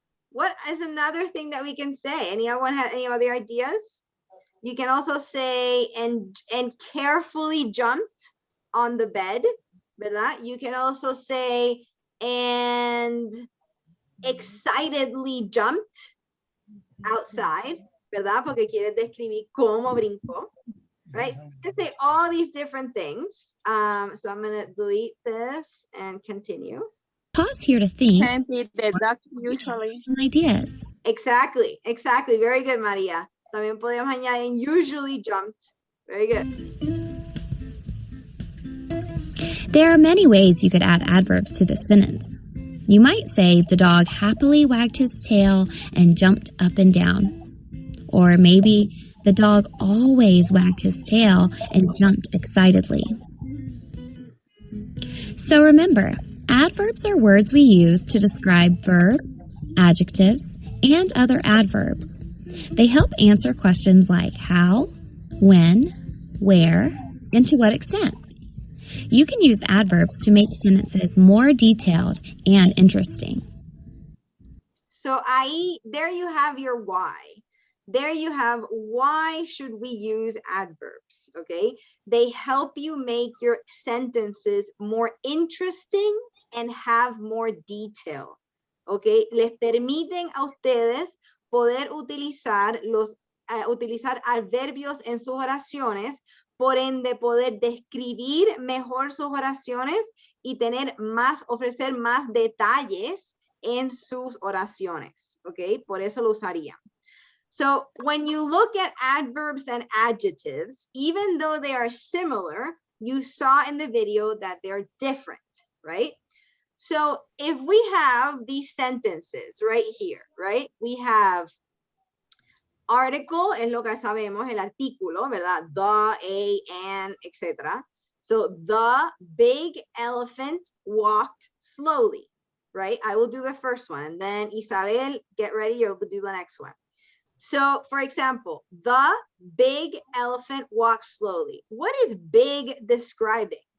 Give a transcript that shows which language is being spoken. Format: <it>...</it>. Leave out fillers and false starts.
<en>What is another thing that we can say? Anyone have any other ideas? You can also say and carefully jumped on the bed,</en> <es>¿verdad?</es> <en>You can also say and excitedly jumped outside,</en> <es>¿verdad? Porque quiere describir cómo brincó,</es> <en>right? You can say all these different things. So I'm going to delete this and continue. Pause here to think. Can be the duck usually. Ideas. Exactly. Very good, Maria.</en> <es>También podemos añadir</es> <en>usually jumped. Very good. There are many ways you could add adverbs to this sentence. You might say the dog happily wagged his tail and jumped up and down. Or maybe the dog always wagged his tail and jumped excitedly. So remember, adverbs are words we use to describe verbs, adjectives, and other adverbs. They help answer questions like how, when, where, and to what extent. You can use adverbs to make sentences more detailed and interesting. So there you have your why. There you have why should we use adverbs, okay? They help you make your sentences more interesting and have more detail, okay?</en> <es>Les permiten a ustedes poder utilizar utilizar adverbios en sus oraciones, por ende poder describir mejor sus oraciones y ofrecer más detalles en sus oraciones, ¿ok? Por eso lo usaría.</es> <en>So when you look at adverbs and adjectives, even though they are similar, you saw in the video that they're different, right? So if we have these sentences right here, right? We have article,</en> <es>es lo que sabemos, el artículo, ¿verdad?</es> <en>The, a, an, etc. So the big elephant walked slowly, right? I will do the first one, and then Isabel, get ready, you'll do the next one. So, for example, the big elephant walked slowly. What is big describing?</en>